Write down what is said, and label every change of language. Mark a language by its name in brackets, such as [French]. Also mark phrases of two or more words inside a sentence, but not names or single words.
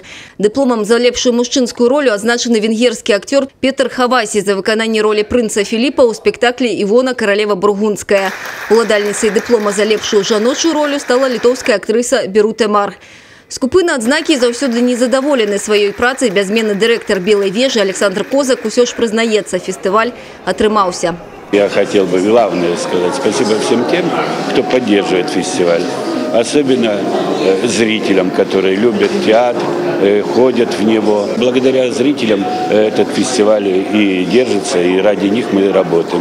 [Belarusian] Дыпломам за лепшую мужчынскую ролю азначаны венгерскі актер Петр Хавасі за выкананне ролі прынца Філіпа ў спектаклі «Івона Каралева Бургундская». Уладальніцай дыплома за лепшую жаночую ролю стала літоўская актрыса Беруте Мар. Скупы на адзнакі заўсёды незадаволены сваёй працай бязменны дырэктар Белой вежы Александр Козак усё ж прызнаецца, фестываль атрымаўся. [Russian] Я хотел бы главное сказать спасибо всем тем, кто поддерживает фестиваль. Особенно зрителям, которые любят театр, ходят в него. Благодаря зрителям этот фестиваль и держится, и ради них мы работаем.